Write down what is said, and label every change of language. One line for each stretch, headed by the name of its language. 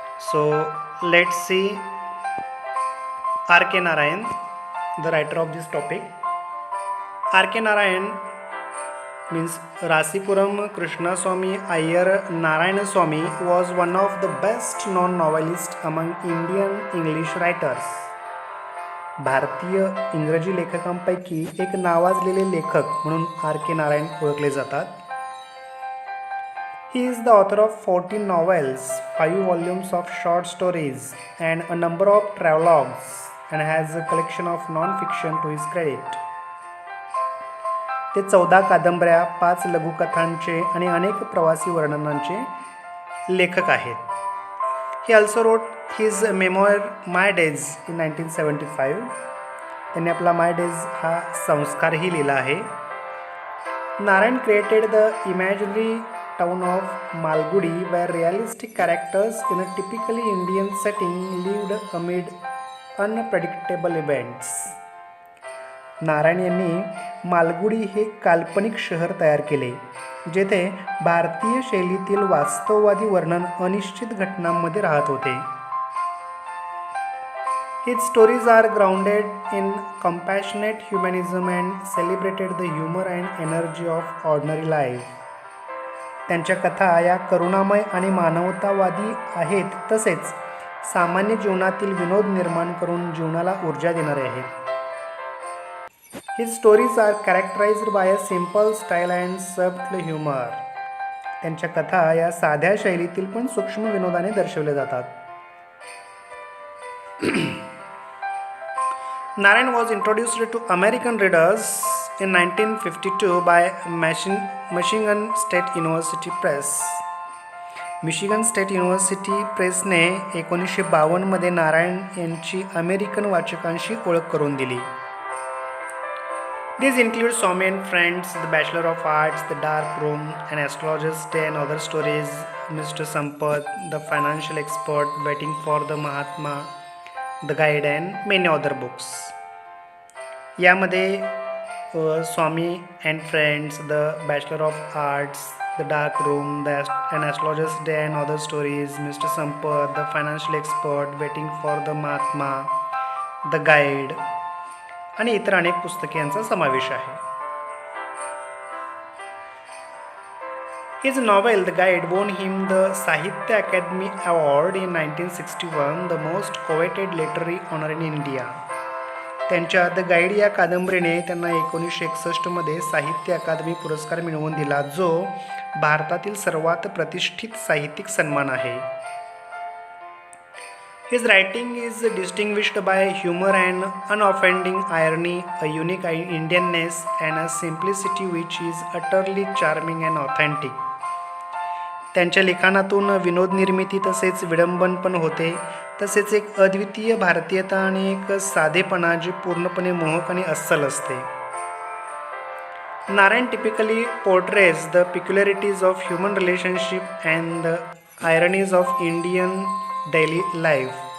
English: So let's see R.K. Narayan, the writer of this topic. R.K. Narayan means Rasipuram Krishnaswamy Iyer Narayanaswamy was one of the best known novelists among Indian English writers.
Marathi: भारतीय इंग्रजी लेखकांपैकी एक नावाजलेले लेखक म्हणून R के नारायण ओळखले जातात.
English: He is the author of 14 novels, 5 volumes of short stories and a number of travelogues and has a collection of non-fiction to his credit.
Marathi: ते 14 कादंबऱ्या, 5 लघुकथांचे आणि अनेक प्रवासी वर्णनांचे लेखक आहेत.
English: He also wrote his memoir My Days in 1975.
Marathi: त्यांनी आपला माय days हा संस्कारही लिहिला आहे.
English: Narayan created the imaginary town of Malgudi where realistic characters in a typically Indian setting lived amid unpredictable events.
Marathi: Narayan यांनी मालगुडी हे काल्पनिक शहर तयार केले जेथे भारतीय शैलीतील वास्तववादी वर्णन अनिश्चित घटनांमध्ये राहत होते.
English: His stories are grounded in compassionate humanism and celebrated the humor and energy of ordinary life.
Marathi: त्यांच्या कथा या करुणामय आणि मानवतावादी आहेत तसेच सामान्य जीवनातील विनोद निर्माण करून जीवनाला ऊर्जा देणारे आहेत.
English: His stories are characterized by a simple style and subtle humor.
Marathi: त्यांच्या कथा या साध्या शैलीतील पण सूक्ष्म विनोदाने दर्शवल्या जातात.
English: Narayan was introduced to American readers in 1952 by Michigan State University Press.
Marathi: Michigan state university प्रेसने 1952 मध्ये नारायण यांची अमेरिकन वाचकांशी ओळख करून दिली.
English: These include Swamy and Friends, The Bachelor of Arts, The Dark Room, An Astrologer's Day and Other Stories, Mr. Sampath, The Financial Expert, Waiting for the Mahatma, The Guide and many other books.
Marathi: यामध्ये स्वामी and friends, the bachelor of arts, the dark room, an Astrologer's Day and Other Stories, Mr. Sampath, The Financial Expert, Waiting for the Mahatma, The Guide आणि इतर अनेक पुस्तके यांचा समावेश आहे.
English: His novel The Guide won him the Sahitya Academy Award in 1961, the most coveted literary honor in India.
Marathi: त्यांच्या the guide या कादंबरीने त्यांना 1961 मध्ये साहित्य अकादमी पुरस्कार मिळवून दिला जो भारतातील सर्वात प्रतिष्ठित साहित्यिक सन्मान आहे.
English: His writing is distinguished by humor and unoffending irony, a unique Indianness and a simplicity which is utterly charming and authentic.
Marathi: त्यांच्या लिखाणातून विनोद निर्मिती तसेच विडंबन पण होते तसेच एक अद्वितीय भारतीयता आणि एक साधेपणा जे पूर्णपणे मोहक आणि अस्सल असते.
English: Narayan typically portrays the peculiarities of human relationship and the ironies of Indian daily life.